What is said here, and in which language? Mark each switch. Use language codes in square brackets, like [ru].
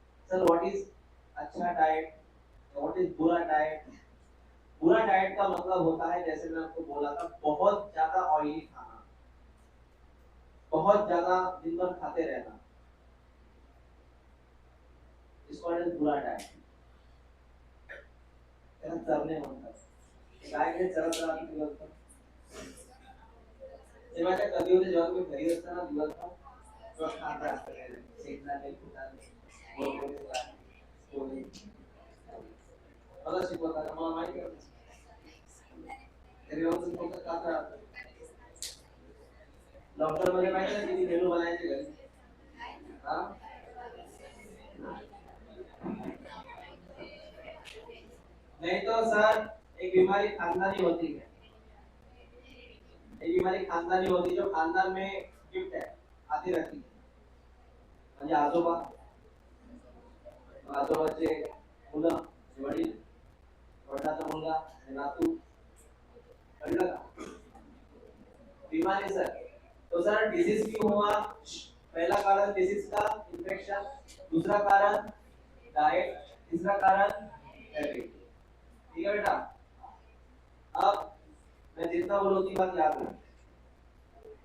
[en] sir what is [hi] अच्छा diet, [en] What is बुरा diet? [hi] बुरा डाइट का मतलब होता है, जैसे मैं आपको बोला था, बहुत ज्यादा ऑयली खाना, बहुत ज्यादा दिन भर खाते रहना, इसको बुरा डाइट। [mr] चरने म्हणतात, काय काय चरत राहते दिवसभर। तेव्हा काय कधी होते जेव्हा तुम्ही घरी असताना दिवसभर तेव्हा खात असता काय शेंगदाणे, फुटाणे, पोळी मला शिकवता का? मला माहिती आहे व्यवस्थित फक्त खात राहतं। लॉकडाऊन मध्ये माहिती आहे किती मेनू बनायचे घरी? [hi] हाँ? नहीं तो सर एक बीमारी खानदानी होती है। एक बीमारी खानदानी होती है जो खानदान में गिफ्ट है, आती रहती है। [mr] म्हणजे आजोबा, आजोबाचे मुलं, वडील, वडिलाचा मुलगा, नातू, कळलं का? [hi] बीमारी सर। तो सर डिसीज क्यों हुआ? पहला कारण डिसीज का इंफेक्शन, दूसरा कारण डाइट, तीसरा कारण हैबिट। ठीक है बेटा? अब मैं जितना बोलूं उतनी बात याद रखना।